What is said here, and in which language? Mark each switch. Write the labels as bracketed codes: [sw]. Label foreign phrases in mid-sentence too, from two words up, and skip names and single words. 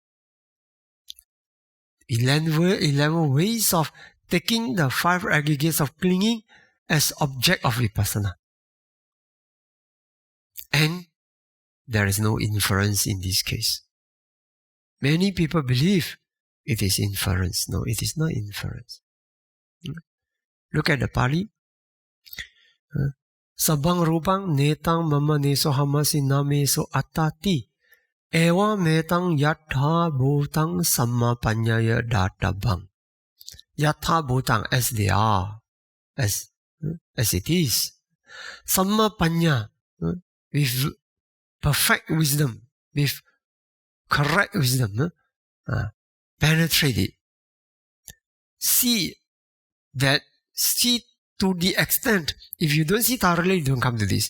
[en] 11 ways of taking the 5 aggregates of clinging as object of Vipassana. And there is no inference in this case. Many people believe it is inference. No, it is not inference. Look at the Pali. [pi] Sabang rupang netang mama neso hamasi nameso atati ewa metang yatha bhutang samapanyaya databang. Yatha bhutang, [en] as they are, as it is. Samapanya, with perfect wisdom, with correct wisdom, penetrate it. See to the extent, if you don't see thoroughly, you don't come to this.